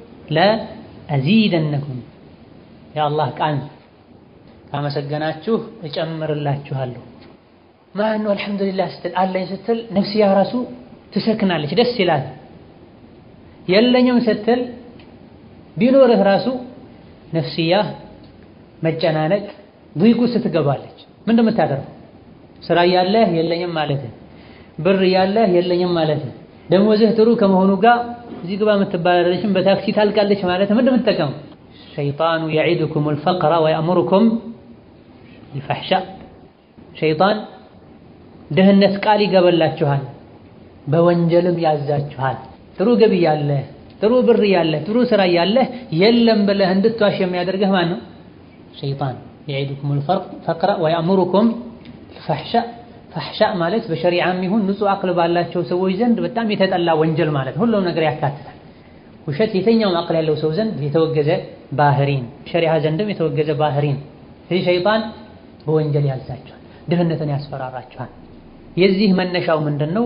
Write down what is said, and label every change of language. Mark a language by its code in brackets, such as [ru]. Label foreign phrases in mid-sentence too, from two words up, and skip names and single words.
[am] ለአዚደነኩም የአላህ ቃል ካመሰገናችሁ እጨምርላችኋለሁ። ማነው አልሐምዱሊላህ ስትል አለኝ ስትል ነፍስያ ራሱ ትሰክናለች፣ ደስ ይላል። የለኝም ስትል ቢኖርህ ራሱ ነፍስያ መጨናነቅ ضيق ውስጥ ትገባለች። ምንድነው የምታደርገው? ስራ ያለህ የለኝም ማለት፣ ብር ያለህ የለኝም ማለት፣ ደሞዝህ ጥሩ ከመሆኑ ጋር እዚህ ግባ የምትባላለችም በታክሲ ታልቃለች ማለት ምንድነው የምትጠቀመው? ሸይጣኑ [ar] يعيدكم الفقر ويأمركم بالفحشاء [am] ሸይጣን ድህነት ቃል ይገበላችኋል፣ በወንጀልም ያዛችኋል። ጥሩ ገቢ ያለህ ጥሩ ብር ያለህ ጥሩ ስራ ያለህ የለም ብለህ እንድትዋሽ የሚያደርግህ ማን ነው? ሸይጣን። [ar] يعيدكم الفقر ويأمركم بالفحشاء [am] ፈሕሻእ ማለት በሸሪዓም ይሁን ንጹህ አቅል ባላቸው ሰዎች ዘንድ በጣም የተጠላ ወንጀል ማለት ሁሉም ነገር ያካትታል። ውሸት የትኛውም አቅል ያለው ሰው ዘንድ የተወገዘ ባህሪን፣ ሸሪዓ ዘንድም የተወገዘ ባህሪን። ስለዚህ ሸይጣን በወንጀል ያዛቸዋል፣ ድህነትን ያስፈራራቸዋል። የዚህ መነሻው ምንድነው?